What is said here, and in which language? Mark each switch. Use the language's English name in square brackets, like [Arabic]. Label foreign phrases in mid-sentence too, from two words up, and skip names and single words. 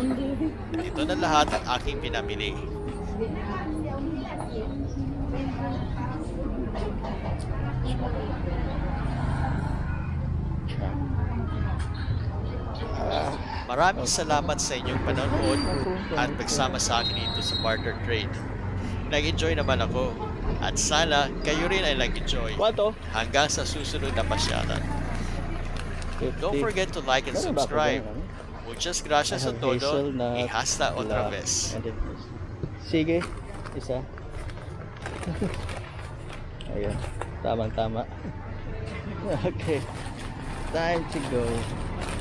[Filipino] Ito na lahat ang aking pinamili. Maraming salamat sa inyong panonood at pagsama sa akin dito sa barter trade. Nag-enjoy naman ako. At sana kayo rin ay nag-enjoy Kwato? hanggang sa susunod na pasyalan. [English] Don't forget to like and subscribe. [Spanish] Muchas gracias a todo y hasta otra vez. [Filipino] Sige, isa. Ayun, tamang-tama. [English] Okay, time to go.